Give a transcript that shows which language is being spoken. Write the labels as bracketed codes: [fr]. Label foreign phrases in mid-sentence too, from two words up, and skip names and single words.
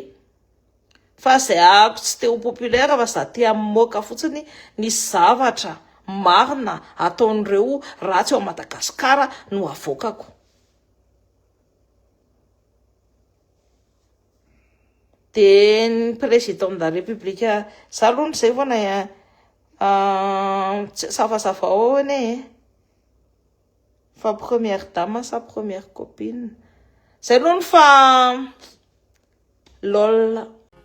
[mg] Fa zay ako tsy teo populaire fa za te amoaka fotsiny ny zavatra marina ataon'ireo ratsy ao Madagasikara no avokako. De ny [fr] président de la République [mg] za aloha zay foana safasafa ao ane fa [fr] première dame [mg] sa [fr] première copine [mg] zay aloha fa lol.